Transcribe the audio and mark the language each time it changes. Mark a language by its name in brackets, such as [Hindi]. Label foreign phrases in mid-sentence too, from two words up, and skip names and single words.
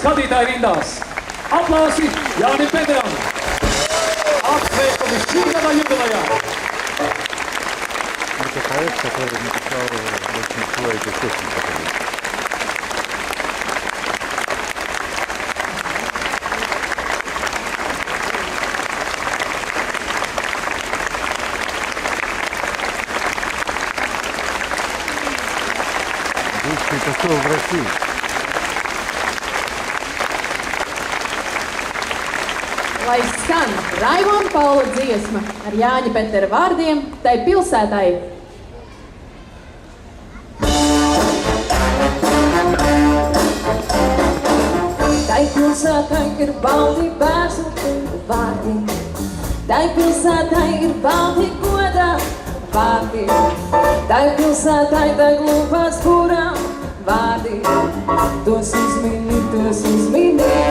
[Latvian] skatītāju rindās. Aplausi Jānim Pedram. Apsveikumi šī gada jubilejā. [Russian] Это проект, который написал большинство этих песен. Бывший посол в России. [Latvian] Lai skan Raimona Paula dziesma ar Jāņa Petera vārdiem, tai pilsētai. Tai pilsētai ir balti bērnu vārdi, tai pilsētai ir balti godā vārdi, tai pilsētai deg lūpās kurām vārdi, tos uzmini.